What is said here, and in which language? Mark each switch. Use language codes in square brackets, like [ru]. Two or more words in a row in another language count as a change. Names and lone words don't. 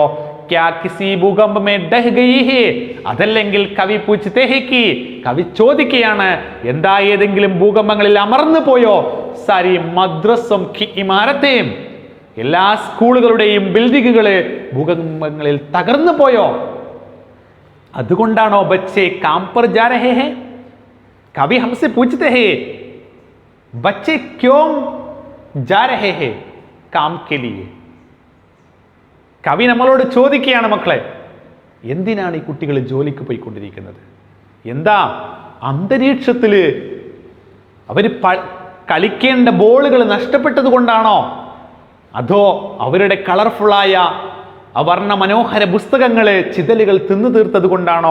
[hi] क्या किसी भूकंप में ढह गई है, അതല്ലെങ്കിൽ कवि पूछते हैं कि, [ml] കവി ചോദിക്കുകയാണ്, എന്താ ഏതെങ്കിലും ഭൂകമ്പങ്ങളിൽ അമർന്നു പോയോ? [hi] सारी मदरसों की इमारतें, [ml] എല്ലാ സ്കൂളുകളുടെയും ബിൽഡിങ്ങുകള് ഭൂകമ്പങ്ങളിൽ തകർന്നു പോയോ? [hi] അതുകൊണ്ടാണോ ബच्चे काम पर जा रहे हैं? कभी हमसे पूछते हैं बच्चे क्यों जा रहे हैं काम के लिए? [ml] കവി നമ്മളോട് ചോദിക്കുകയാണ്, മക്കളെ എന്തിനാണ് ഈ കുട്ടികൾ ജോലിക്ക് പോയിക്കൊണ്ടിരിക്കുന്നത്? എന്താ അന്തരീക്ഷത്തില് അവര് കളിക്കേണ്ട ബോളുകൾ നഷ്ടപ്പെട്ടത് കൊണ്ടാണോ? അതോ അവരുടെ കളർഫുള്ളായ വർണ്ണ മനോഹര പുസ്തകങ്ങള് ചിതലുകൾ തിന്നു തീർത്തത് കൊണ്ടാണോ?